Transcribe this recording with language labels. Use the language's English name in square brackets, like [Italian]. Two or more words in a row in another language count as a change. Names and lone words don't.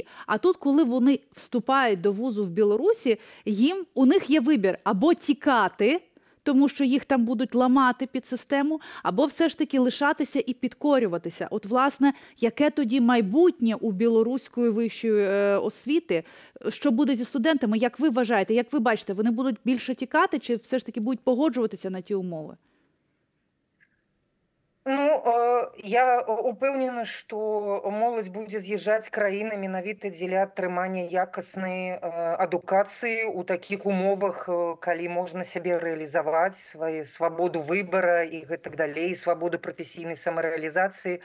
[Ukrainian] А тут, коли вони вступають до вузу в Білорусі, у них є вибір або тікати, тому що їх там будуть ламати під систему, або все ж таки лишатися і підкорюватися. От, власне, яке тоді майбутнє у білоруської вищої освіти? Що буде зі студентами? Як ви вважаєте, як ви бачите, вони будуть більше тікати чи все ж таки будуть погоджуватися на ті умови? [Belarusian] Я упэўнена, што моладзь будзе з'язджаць з краіны менавіта дзеля атрымання якаснай адукацыі ў такіх умовах, калі можна сябе рэалізаваць, сваю свабоду выбара і гэтак далей, свабоду прафесійнай самарэалізацыі.